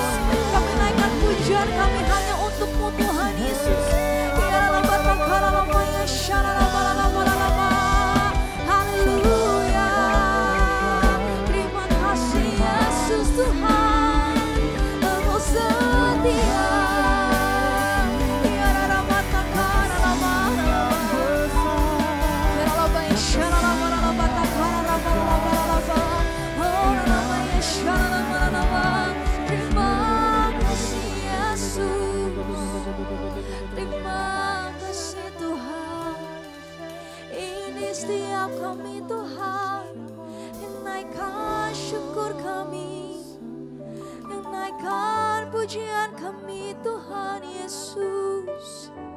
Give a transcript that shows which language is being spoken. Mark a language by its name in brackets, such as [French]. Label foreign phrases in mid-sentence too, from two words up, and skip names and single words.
[Indonesian] Kami naikkan pujian kami hanya untuk-Mu Tuhan Yesus. Ya Rama takara Rama Yashara Rama Rama Rama. Haleluya. Terima kasih Yesus Tuhan, Engkau setia. Ya Rama takara Rama Rama. Ya Rama Yashara Rama Rama takara Rama Rama Rama. Oh Rama Yashara Rama Rama. Terima kasih Yesus. Terima kasih Tuhan. Ini setiap kami Tuhan, yang naikkan syukur kami, yang naikkan pujian kami Tuhan Yesus.